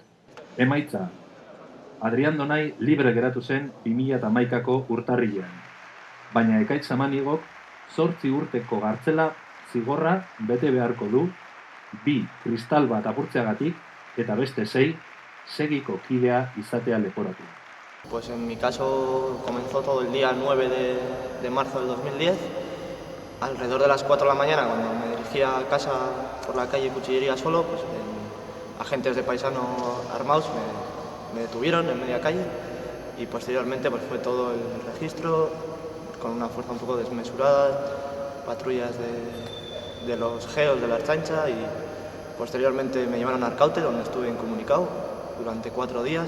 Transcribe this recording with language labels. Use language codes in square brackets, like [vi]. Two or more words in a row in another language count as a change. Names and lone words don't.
[eu] Emaitza, Adrián Donai libre geratu zen 2011ko urtarrilean, baina Ekaitz Samaniegok 8 urteko gartzela zigorra bete beharko du 2 kristal bat apurtzeagatik eta beste 6 segiko kidea izatea leporatu. [es] Pues en mi caso comenzó todo el día 9 de marzo del 2010, alrededor de las 4 de la mañana, cuando me dirigía a casa por la calle Cuchillería solo, pues agentes de paisanos armados me detuvieron en media calle y posteriormente pues fue todo el registro con una fuerza un poco desmesurada, patrullas de los GEOs de la Ertzaintza y posteriormente me llevaron a Arkaute, donde estuve incomunicado durante 4 días.